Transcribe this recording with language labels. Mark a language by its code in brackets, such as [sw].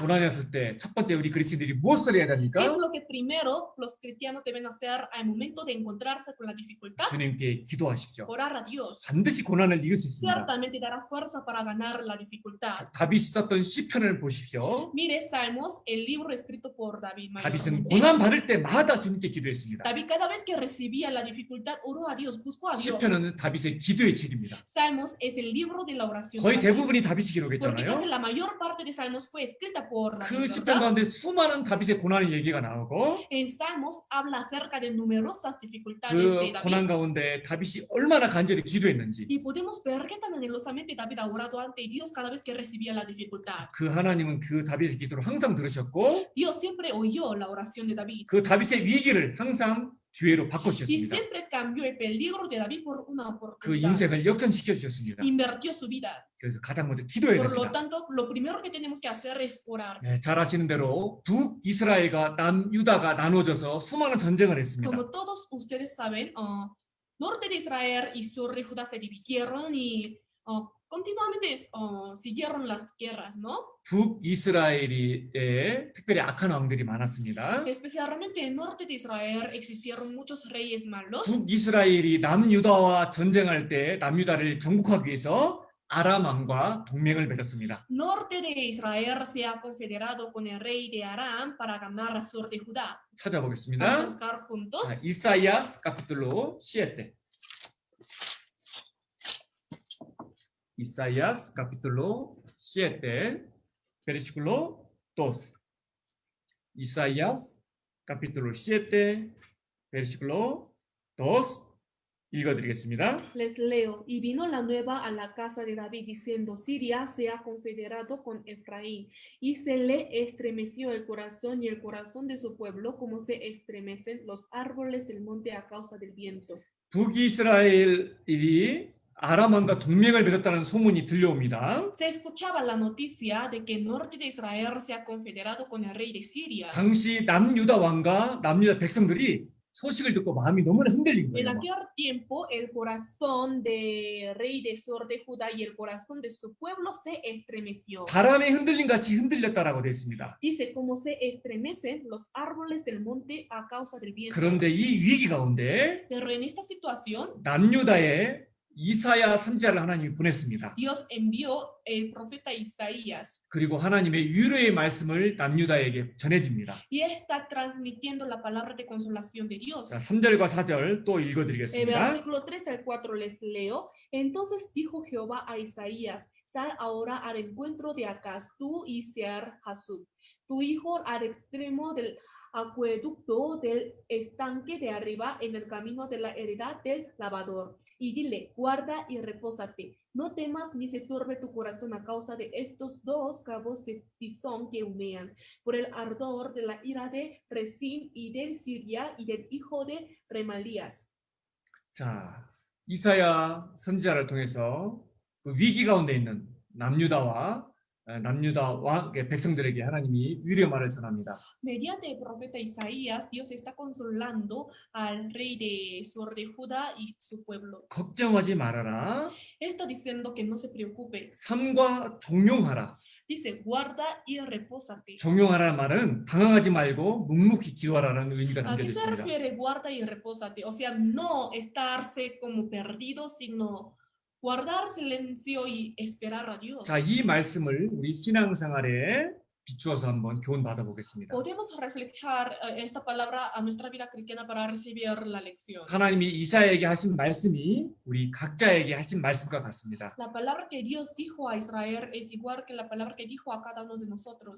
[ko] 고난이 왔을 때 첫 번째 우리 그리스도인들이 무엇을 해야 [es] ¿Qué [ko] 됩니까? [es] es lo que primero los cristianos deben hacer al momento de encontrarse con la dificultad? [ko] 주님께 기도하십시오. [es] Orar a Dios. [ko] 반드시 고난을 이길 수 있습니다. [es] Ciertamente dará fuerza para ganar la dificultad. [ko] 다윗이 썼던 시편을 보십시오. [es] Mire Salmos, el libro escrito por David [ko] 다윗은 [es] mayormente. [ko] 고난 받을 때마다 주님께 기도했습니다. [es] David cada vez que recibía la dificultad oró a Dios, buscó a Dios. [ko] 시편은 다윗의 기도의 책입니다. [es] Salmos es el libro de la oración. [ko] 거의 [es] de David. [ko] 대부분이 다윗이 [es] Porque casi [ko] 기록했잖아요. [es] la mayor parte de Salmos fue escrita por [ko] 그 [es] David, [ko] 시편 [es] ¿verdad? [ko] 가운데 수많은 다윗의 고난의 얘기가 나오고 [es] En Salmos habla acerca de numerosas dificultades [ko] 그 [es] de [ko] 고난 [es] David. [ko] 가운데 다윗이 얼마나 간절히 기도했는지 [es] Y podemos ver qué tan anhelosamente David ha orado ante Dios cada vez que recibía la dificultad. [ko] 그 하나님은 그 다윗의 기도를 항상 들으셨고 [es] Dios siempre oyó la oración de David. [ko] 그 다윗의 위기를 항상 기회로 [es] Y [ko] 바꿔주셨습니다. [es] siempre cambió el peligro de David por una [ko] 그 [es] oportunidad. [ko] 인생을 역전시켜 주셨습니다. [es] Invirtió su vida. [ko] 그래서 가장 먼저 기도해야 [es] Por lo [ko] 됩니다. [es] tanto, lo primero que tenemos que hacer es orar. [ko] 네, 잘 아시는 대로 북이스라엘과 남유다가 나눠져서 수많은 전쟁을 했습니다. [es] Como todos ustedes saben, norte de Israel y sur de Judá se dividieron y continuamente siguieron las guerras, ¿no? [ko] 북이스라엘에 특별히 악한 왕들이 많았습니다. [es] Especialmente en norte de Israel existieron muchos reyes malos. [ko] 북이스라엘이 남유다와 전쟁할 때 남유다를 정복하기 위해서 아람 왕과 동맹을 맺었습니다. [es] Norte de Israel se ha confederado con el rey de Aram para ganar al sur de Judá. Vamos a [ko] 찾아보겠습니다. [es] buscar juntos. [ko] 자, 이사야스 capítulo 7. [es] Isaías capítulo 7, versículo 2. Isaías capítulo 7, versículo 2. [ko] 읽어드리겠습니다. [es] Les leo. Y vino la nueva a la casa de David diciendo, Siria se ha confederado con Efraín, y se le estremeció el corazón y el corazón de su pueblo, como se estremecen los árboles del monte a causa del viento. [ko] 북이스라엘이 아람왕과 동맹을 맺었다는 소문이 들려옵니다. [es] Se escuchaba la noticia de que el norte de Israel se ha confederado con el rey de Siria. [ko] 당시 남유다 왕과 남유다 백성들이 소식을 듣고 마음이 너무나 흔들린 [es] En [ko] 거예요. [es] aquel tiempo, el corazón del rey de sur de Judá y el corazón de su pueblo se estremeció. [ko] 바람에 흔들린 같이 흔들렸다라고 되어 있습니다. [es] Dice, como se estremecen los árboles del monte a causa del viento. [ko] 그런데 이 위기 가운데 [es] Pero en esta situación, [ko] 남유다에 이사야 선지자를 하나님이 보냈습니다. [es] Dios envió el profeta Isaías [ko] 그리고 하나님의 위로의 말씀을 남유다에게 전해집니다. [es] y está transmitiendo la palabra de consolación de Dios. [ko] 자, 3절과 4절 또 [es] El [ko] 읽어드리겠습니다. [es] versículo 3 al 4 les leo. Entonces dijo Jehová a Isaías, sal ahora al encuentro de Acaz, tú y Sear Jasub, tu hijo al extremo del acueducto del estanque de arriba en el camino de la heredad del lavador. Y dile, guarda y repósate. No temas ni se turbe tu corazón a causa de estos dos cabos de tizón que humean, por el ardor de la ira de Rezín y del Siria y del hijo de Remalías. [ko] 자, 이사야 선지자를 통해서 그 위기 가운데 있는 남유다 왕 백성들에게 하나님이 위로의 말을 전합니다. [es] Mediante el profeta Isaías, Dios está consolando al rey de sur de Judá y su pueblo. [ko] 걱정하지 말아라. [es] Está diciendo que no se preocupe. [ko] 삼과 종용하라. [es] Dice, guarda y repósate. [ko] 종용하라는 말은 당황하지 말고 묵묵히 기도하라는 의미가 [es] ¿A qué se [ko] 있습니다. [es] refiere guarda y repósate? O sea, no estarse como perdidos, sino guardar silencio y esperar a Dios. [ko] 자, 이 말씀을 우리 신앙생활에 비추어서 한번 교훈 받아보겠습니다. [es] Podemos reflejar esta palabra a nuestra vida cristiana para recibir la lección. [ko] 하나님이 이사야에게 하신 말씀이 우리 각자에게 하신 말씀과 같습니다. [es] La palabra que Dios dijo a Israel es igual que la palabra que dijo a cada uno de nosotros.